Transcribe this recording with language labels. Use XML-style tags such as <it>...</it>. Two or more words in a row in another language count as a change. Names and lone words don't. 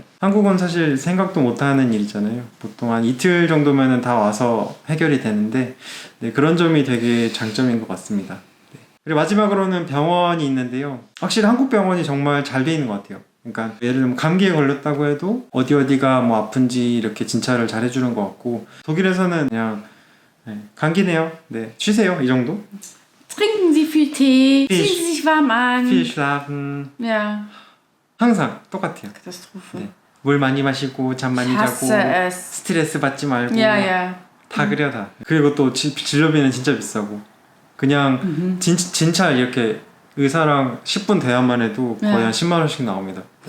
<ko>한국은 사실 생각도 못하는 일이잖아요. 보통 한 이틀 정도면은 다 와서 해결이 되는데 네, 그런 점이 되게 장점인 것 같습니다. 네. 그리고 마지막으로는 병원이 있는데요. 확실히 한국 병원이 정말 잘 돼 있는 것 같아요. 그러니까 예를 들면 감기에 걸렸다고 해도 어디가 뭐 아픈지 이렇게 진찰을 잘 해주는 것 같고 독일에서는 그냥 네, 감기네요. 네, 쉬세요 이 정도.</ko> <de>Trinken Sie viel Tee. Viel- Ziehen Sie sich warm an. viel schlafen. Ja.</de> <ko>항상 똑같아요.</ko> <de>Katastrophe.</de> <ko>네. 물 많이 마시고 잠 많이</ko> <de>Ich hasse</de> <ko>자고</ko> <de>es.</de> <ko>스트레스 받지 말고</ko> <de>Ja, ja.</de> <ko>다 그래요 다. 그리고 또 진료비는 진짜 비싸고 그냥 진찰 이렇게 의사랑 10분 대화만 해도 거의 네. 한 10만 원씩 나옵니다. 네.</ko>